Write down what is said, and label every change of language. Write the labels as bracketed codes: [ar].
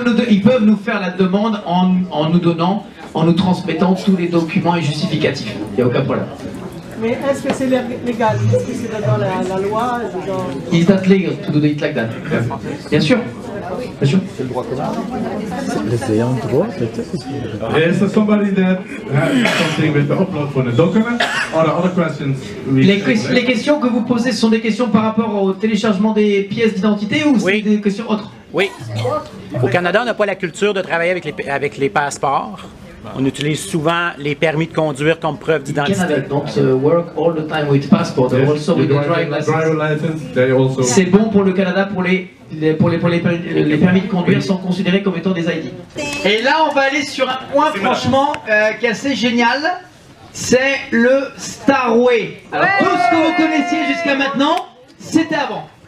[fr] ils peuvent nous faire la demande en nous donnant, en nous transmettant tous les documents et justificatifs. Il n'y a aucun problème. Mais est-ce que c'est légal? Est-ce que c'est dans la loi? [en] Is that legal to do it like that? [fr] Bien sûr. Bien sûr. C'est le droit commun. C'est un droit, peut-être. [en] Is there somebody that has something with the upload for the document? Or the other questions? [fr] Les questions que vous posez sont des questions par rapport au téléchargement des pièces d'identité ou c'est des questions autres? Oui. Au Canada, on n'a pas la culture de travailler avec les passeports. On utilise souvent les permis de conduire comme preuve d'identité. [en] Canada don't work all the time with passport, also with the driver license. [fr] C'est bon pour le Canada pour les permis de conduire sont considérés comme étant des ID. Et là, on va aller sur un point franchement qui est assez génial. C'est le Starway. Alors tout ce que vous connaissiez jusqu'à maintenant, c'était avant.